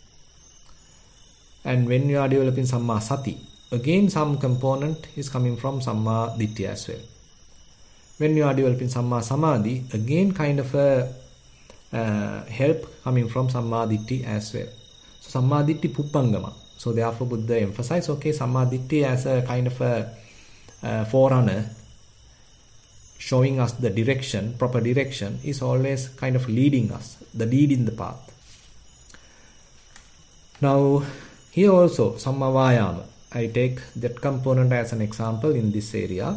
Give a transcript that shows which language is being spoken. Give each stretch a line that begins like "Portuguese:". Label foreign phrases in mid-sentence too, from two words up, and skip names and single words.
English: And when you are developing
Pali: Samma Sati,
English: again some component is coming from
Pali: Samma Ditthiya
English: as well. When you are developing
Pali: Samma Samadhi,
English: again kind of a help coming from
Pali: Samma Ditthi
English: as well. So
Pali: Samma Ditthi Puppangama.
English: So therefore Buddha emphasized, okay,
Pali: Samma Ditthi
English: as a kind of a forerunner, showing us the direction, proper direction, is always kind of leading us, the lead in the path. Now, here also,
Pali: Samma Vayama,
English: I take that component as an example in this area.